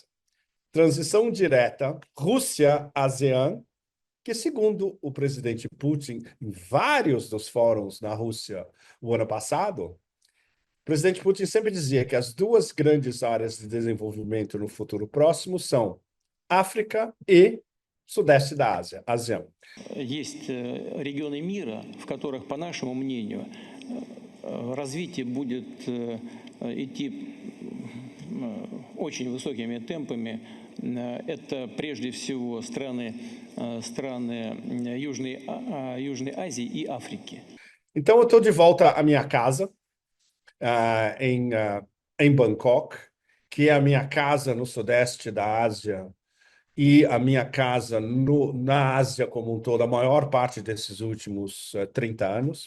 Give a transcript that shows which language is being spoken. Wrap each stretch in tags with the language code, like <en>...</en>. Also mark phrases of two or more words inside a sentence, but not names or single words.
<pt>Transição direta Rússia-ASEAN, que, segundo o presidente Putin, em vários dos fóruns na Rússia o ano passado, o presidente Putin sempre dizia que as duas grandes áreas de desenvolvimento no futuro próximo são África e Sudeste da Ásia, ASEAN.</pt> <ru>Есть регионы мира, в которых, по нашему мнению, развитие будет идти очень высокими темпами. Это прежде всего страны Южной Азии и Африки.</ru> <pt>Então, eu estou de volta à minha casa, em Bangkok, que é a minha casa no sudeste da Ásia e a minha casa na Ásia como um todo, a maior parte desses últimos 30 anos.</pt>